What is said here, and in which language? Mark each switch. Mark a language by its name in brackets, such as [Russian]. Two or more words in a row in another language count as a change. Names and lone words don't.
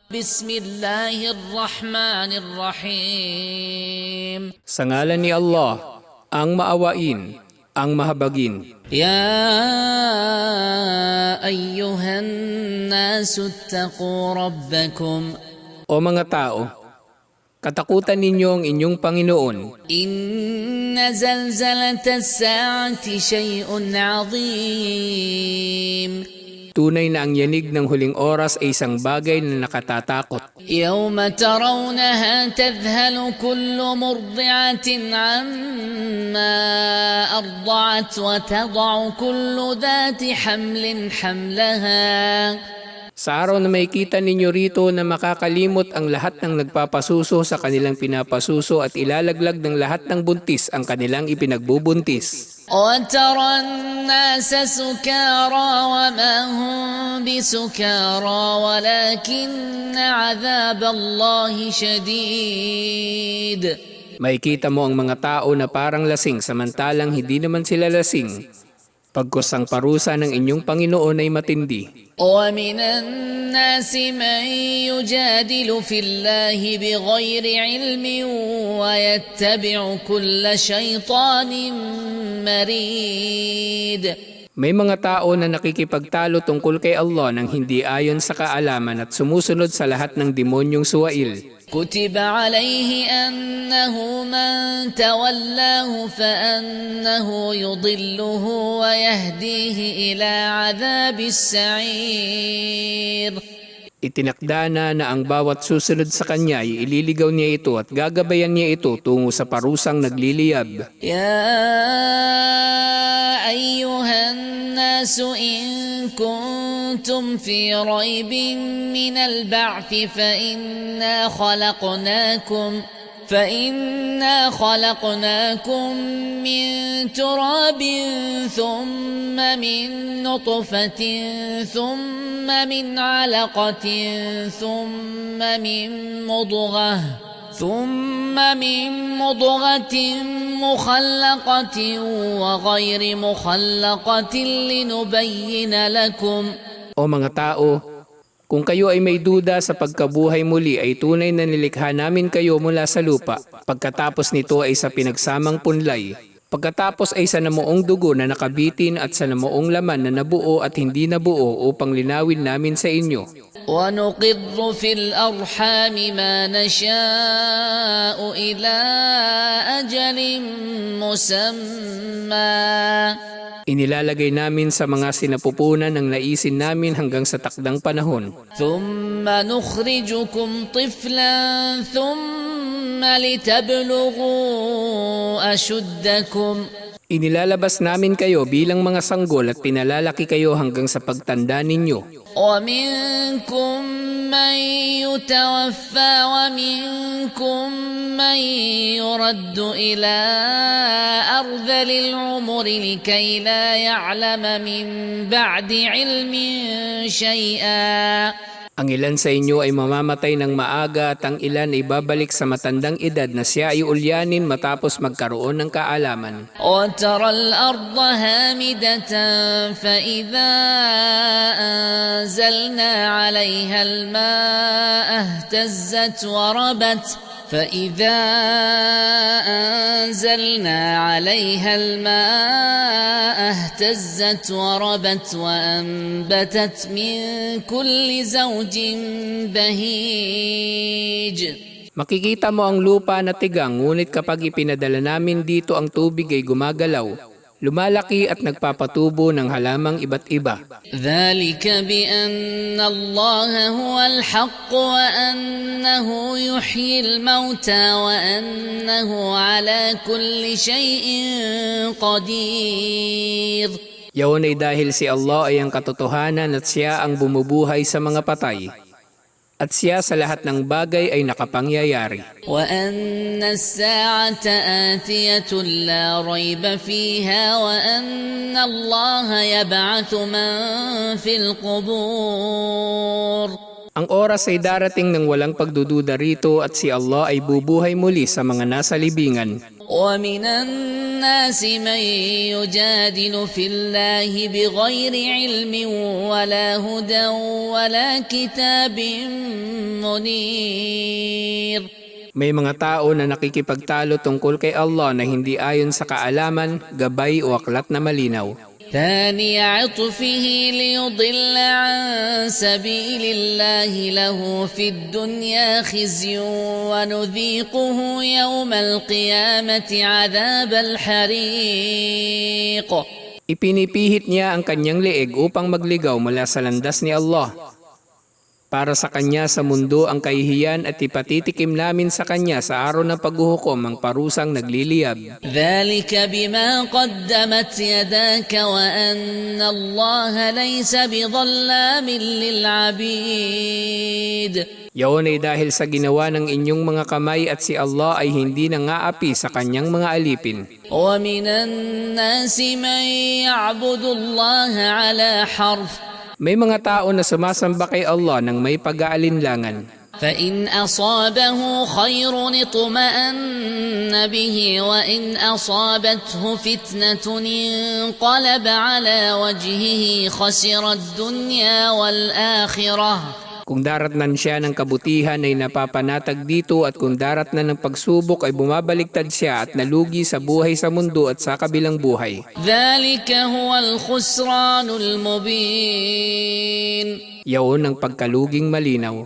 [Arabic] بسم الله الرحمن الرحيم. [Filipino] Sa ngalan ni Allah, ang maawain, ang mahabagin. [Arabic] يا أيها الناس اتقوا ربكم. [Filipino] O mga tao, katakutan ninyo ang inyong Panginoon. [Arabic] إن زلزلة الساعة شيء عظيم. [Filipino] Tunay na ang yanig ng huling oras ay isang bagay na nakatatakot. [Arabic] يوم ترونها تذهل كل مرضعة عما أرضعت وتضع كل ذات حمل حملها. [Filipino] Sa araw na makikita ninyo rito na makakalimot ang lahat ng nagpapasuso sa kanilang pinapasuso at ilalaglag ng lahat ng buntis ang kanilang ipinagbubuntis. [Arabic] وَتَرَى النَّاسَ سُكَارَى وَمَا هُمْ بِسُكَارَى وَلَكِنَّ عَذَابَ اللَّهِ شَدِيدٌ. [Filipino] Makikita mo ang mga tao na parang lasing samantalang hindi naman sila lasing. Pagkus ang parusa ng inyong Panginoon ay matindi. [Arabic] وَمِنَ النَّاسِ مَن يُجَادِلُ فِي اللَّهِ بِغَيْرِ عِلْمٍ وَيَتَّبِعُ كُلَّ شَيْطَانٍ مَرِيدٍ. [Filipino] May mga tao na nakikipagtalo tungkol kay Allah nang hindi ayon sa kaalaman at sumusunod sa lahat ng demonyong suwail. [Arabic] كتب عليه أنه من تولاه فأنه يضله ويهديه إلى عذاب السعير. [Filipino] Itinakda na ang bawat susunod sa kanya ay ililigaw niya ito at gagabayan niya ito tungo sa parusang nagliliyab. [Arabic] يا أيها الناس إن كنتم في ريب من البعث فإنا خلقناكم من تراب ثم من نطفة ثم من علقة ثم من مضغة مخلقة وغير مخلقة لنبين لكم. [Filipino] O mga tao, kung kayo ay may duda sa pagkabuhay muli ay tunay na nilikha namin kayo mula sa lupa. Pagkatapos nito ay sa pinagsamang punlay. Pagkatapos ay sa namuong dugo na nakabitin at sa namuong laman na nabuo at hindi nabuo upang linawin namin sa inyo. [Arabic] وَنُقِرُّ فِي الْأَرْحَامِ مَا نَشَاءُ إِلَىٰ أَجَلٍ مُّسَمًّى. [Filipino] Inilalagay namin sa mga sinapupunan ng naisin namin hanggang sa takdang panahon. [Arabic] ثُمَّ نُخْرِجُكُمْ طِفْلًا ثُمَّ لِتَبْلُغُوا أَشُدَّكُمْ. [Filipino] Inilalabas namin kayo bilang mga sanggol at pinalalaki kayo hanggang sa pagtanda ninyo. [Arabic] ومنكم من يتوفى ومنكم من يرد إلى أرذل العمر لكي لا يعلم من بعد علم شيئا. [Filipino] Ang ilan sa inyo ay mamamatay ng maaga at ang ilan ay babalik sa matandang edad na siya ay ulyanin matapos magkaroon ng kaalaman. [Arabic] وترى الأرض هامدة فإذا أنزلنا عليها الماء اهتزت وربت وأنبتت من كل زوج بهيج. [Filipino] Makikita mo ang lupa na tigang, ngunit kapag ipinadala namin dito ang tubig ay gumagalaw, lumalaki at nagpapatubo ng halamang iba't iba. [Arabic] ذلك بأن الله هو الحق وأنه يحيي الموتى وأنه على كل شيء قدير. [Filipino] Yaon ay dahil si Allah ay ang katotohanan at siya ang bumubuhay sa mga patay. At siya sa lahat ng bagay ay nakapangyayari. [Arabic] وأن الساعة آتية لا ريب فيها وأن الله يبعث من في القبور. [Filipino] Ang oras ay darating ng walang pagdududa rito at si Allah ay bubuhay muli sa mga nasa libingan. [Arabic] ومن الناس من يجادل في الله بغير علم ولا هدى ولا كتاب منير. [Filipino] May mga tao na nakikipagtalo tungkol kay Allah na hindi ayon sa kaalaman, gabay o aklat na malinaw. [Arabic] ثاني عطفه ليضل عن سبيل الله له في الدنيا خزي ونذيقه يوم القيامة عذاب الحريق. [Filipino] Ipinipihit niya ang kanyang leeg upang magligaw mula sa landas ni Allah. Para sa kanya sa mundo ang kahihiyan at ipatitikim namin sa kanya sa araw ng paghuhukom ang parusang nagliliyab. [Arabic] ذلك بما قدمت يداك وأن الله ليس بظلام للعبيد. [Filipino] Yaon ay dahil sa ginawa ng inyong mga kamay at si Allah ay hindi nangaapi sa kanyang mga alipin. [Arabic] ومن الناس من يعبد الله على حرف. [Filipino] May mga tao na sumasamba kay Allah ng may pag-aalinlangan. [Arabic] فإن أصابه خير اطمأن به وإن أصابته فتنة انقلب على وجهه خسر الدنيا والآخرة. [Filipino] Kung daratnan siya ng kabutihan ay napapanatag dito at kung daratnan ng pagsubok ay bumabaligtad siya at nalugi sa buhay sa mundo at sa kabilang buhay. [Arabic] ذلك هو الخسران المبين. [Filipino] Yaon ang pagkaluging malinaw.